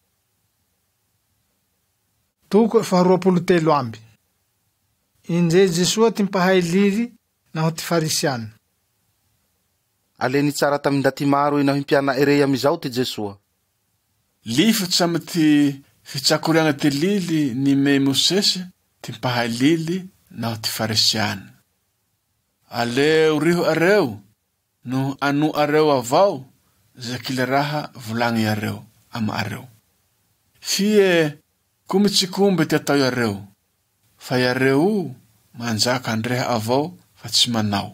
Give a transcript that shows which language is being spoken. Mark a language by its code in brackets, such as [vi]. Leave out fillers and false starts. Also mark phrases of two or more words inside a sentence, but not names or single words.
[mg] Toko 23 amby. Inje Jesoa ty mpahay lily naho ty farisiany. Aleni tsara tamindati maro inaho himpiana ere amizao ty Jesoa. Lifotsy amy ty fitsakoriagna ty lily ni me Mosese ty mpahay lily naho ty farisiany. Aleo riho areo no anu areo avao za kila raha vulangi areo ama areo. Fie kumitsikumbe ty atao areo. Fa areo manjaka andreha avao fa tsy manao.